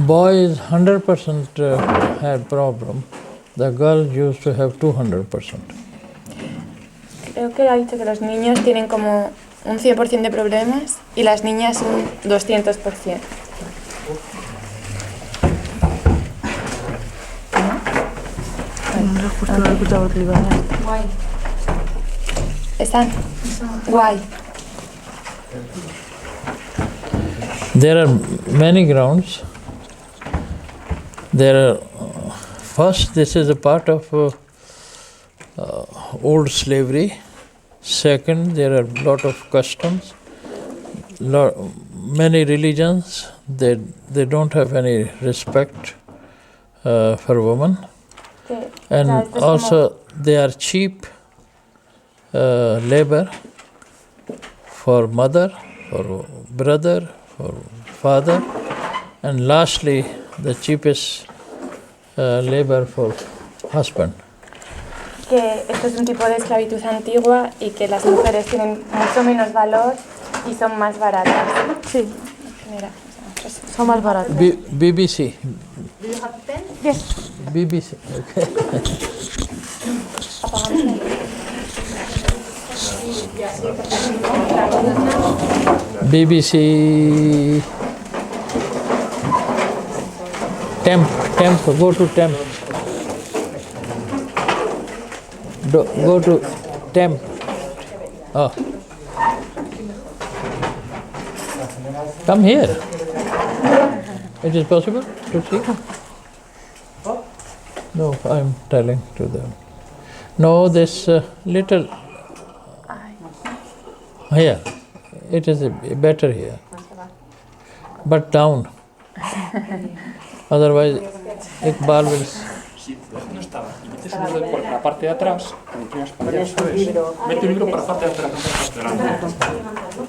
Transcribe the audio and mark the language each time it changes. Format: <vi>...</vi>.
<en>boys 100% had problem, the girls used to have 200%.</en> <es>Creo que ha dicho que los niños tienen como un 100% de problemas y las niñas un 200%. Guay. ¿Están? Guay.</es> <en>There are many grounds. There are, first, this is a part of old slavery. Second, there are a lot of customs. Many religions, they don't have any respect for women. And also, they are cheap labor for mother, for brother, for father, and lastly, the cheapest labor for husband.</en> <es>Que esto es un tipo de esclavitud antigua y que las mujeres tienen mucho menos valor y son más baratas. Sí, Mira, son más baratos.</es> <en>BBC. Do you have pen? Yes. BBC. Okay. BBC. Temp, go to temp. Go to temp. Oh. Come here. It is possible to see? No, I'm telling to them. No, this little. Here. It is better here. But down. Otherwise, Iqbal will.</en> <es>Sí, no estaba. Metes el libro por la parte de atrás, como tienes para allá, ¿sabes? Mete el libro por la parte de atrás, no por la parte de delante.</es>